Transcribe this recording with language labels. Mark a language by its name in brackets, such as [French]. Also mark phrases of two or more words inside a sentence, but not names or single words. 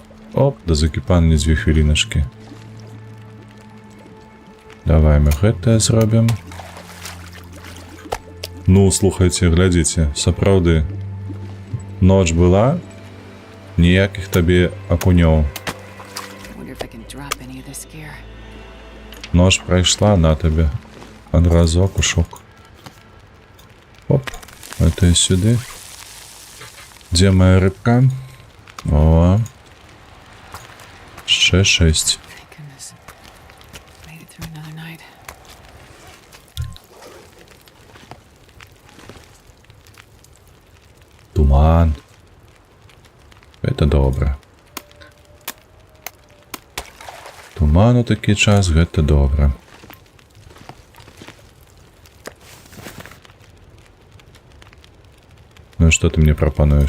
[Belarusian] Оп, да закіпання 2 хвіліначкі. Давай мы гэтае зробім. Ну, слухайце, глядзіце, сапраўды. Ноч была, ніякіх табе акунёў. [English] Wonder if I can drop any of this gear. [Belarusian] Ноч прайшла на табе. Адразу акушок. Оп, это і сюды. Дзе моя рыбка? О. Ще 6. [English] Thank goodness. Made it through another night. [Belarusian] Туман. Это добра. Туман у такі час, гэта добра. Ну і што ты мне прапануеш?